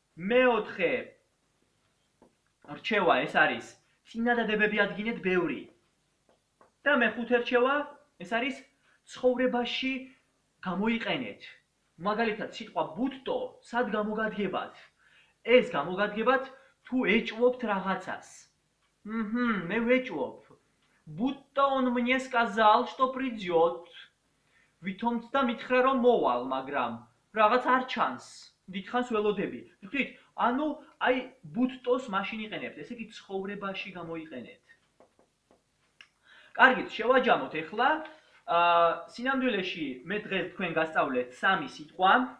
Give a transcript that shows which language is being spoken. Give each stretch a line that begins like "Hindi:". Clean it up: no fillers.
Georgian: მეოთხე რჩევა ეს არის წინადადებები ადგინეთ ბევრი. და მეხუთე რჩევა ეს არის ცხოვრებაში გამოიყენეთ. მაგალითად, სიტყვა ბუდტო სად გამოგადგებათ? ეს გამოგადგებათ თუ ეჭვობთ რაღაცას. მე ვეჭვობ.
Russian: Будто он мне сказал, что придет.
Georgian: ვითომც და მითხრა რომ მოვალ, მაგრამ რაღაც არ ჩანს. დიდხანს ველოდები. ვთქვით, ანუ აი ბუდტოს მაშინ იყენებთ, ესე იგი ცხოვრებაში გამოიყენეთ. კარგით, შევაჯამოთ ეხლა. სინამდვილეში მე დღეს თქვენ გასწავლეთ 3 სიტყვა.